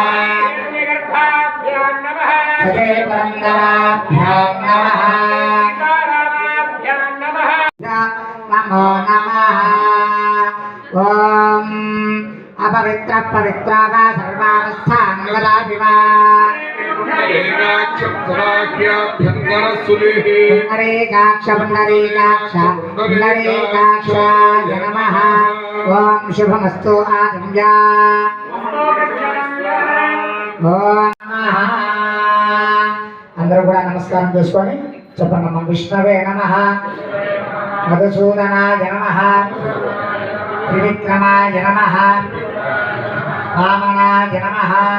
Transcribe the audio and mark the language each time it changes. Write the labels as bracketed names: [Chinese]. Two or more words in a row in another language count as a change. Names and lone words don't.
[Sanskrit] पुरन्दराभ्यां नमः नमो नमः ॐ अपवित्र पवित्रा वा सर्वावस्थां वदापि वा पुण्डरीकाक्ष पुण्डरीकाक्षाय नमः ॐ शुभमस्तु आचम्या ఓం నమః [Telugu] అందరూ కూడా నమస్కారం చేసుకొని చెప్పండి [Sanskrit] నమ విష్ణవే నమః మధుసూదనాయ నమః త్రివిక్రమాయ నమః వామనాయ నమః